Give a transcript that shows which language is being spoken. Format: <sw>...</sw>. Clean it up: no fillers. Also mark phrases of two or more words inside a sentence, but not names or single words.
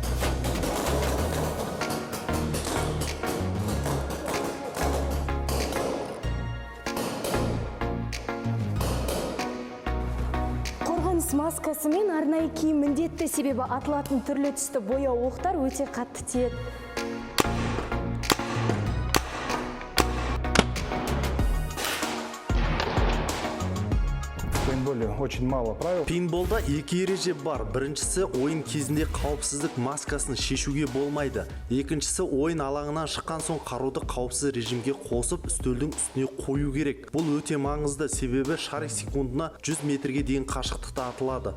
<kk>Маскасы мен арнайы киім міндетті, себебі атылатын түрлі түсті бояу оқтар өте қатты тиеді.</kk> <ru>В пейнтболе очень мало правил.</ru> <kk>Пейнтболда екі ереже бар. Біріншісі, ойын кезінде қауіпсіздік маскасын шешуге болмайды. Екіншісі, ойын алаңынан шыққан соң қаруды қауіпсіз режимге қосып, үстелдің үстіне қою керек. Бұл өте маңызды, себебі шарик секундына 100 метрге дейін қашықтықта атылады.</kk>